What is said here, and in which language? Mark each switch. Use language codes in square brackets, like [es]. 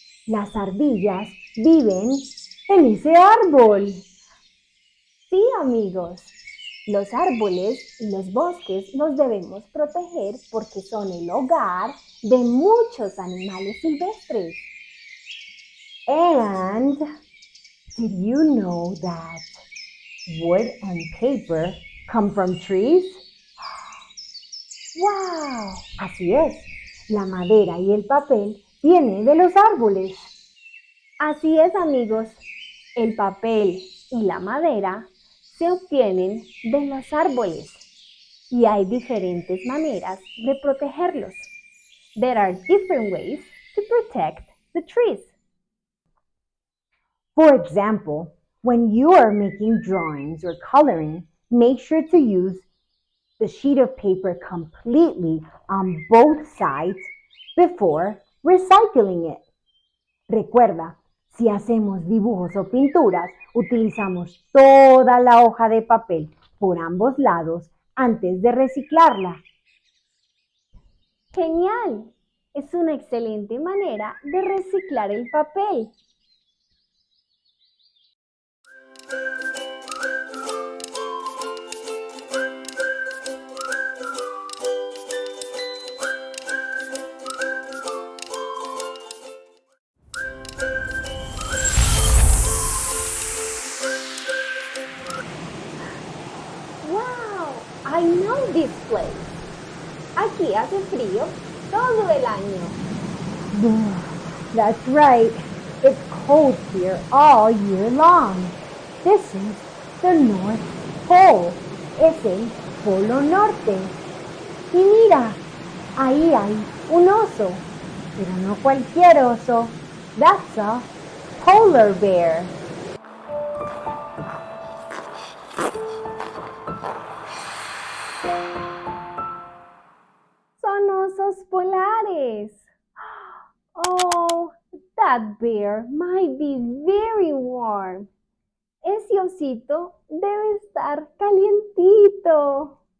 [es] Las ardillas viven en ese árbol. Sí, amigos. Los árboles y los bosques los debemos proteger porque son el hogar de muchos animales silvestres. [en] And did you know that wood and paper come from trees? ¡Wow! [es] Así es, la madera y el papel vienen de los árboles. Así es, amigos. El papel y la madera se obtienen de los árboles y hay diferentes maneras de protegerlos. [en] There are different ways to protect the trees. For example, when you are making drawings or coloring, make sure to use the sheet of paper completely on both sides before recycling it. [es] Recuerda, si hacemos dibujos o pinturas, utilizamos toda la hoja de papel por ambos lados antes de reciclarla. Genial. Es una excelente manera de reciclar el papel. [en] Wow, I know this place. [es] Aquí hace frío todo el año. [en] That's right. It's cold here all year long. This is the North Pole. [es] Es el Polo Norte. Y mira, ahí hay un oso, pero no cualquier oso. [en] That's a polar bear. [es] Son osos polares. [en] Oh, that bear might be very warm. [es] Ese osito debe estar calientito.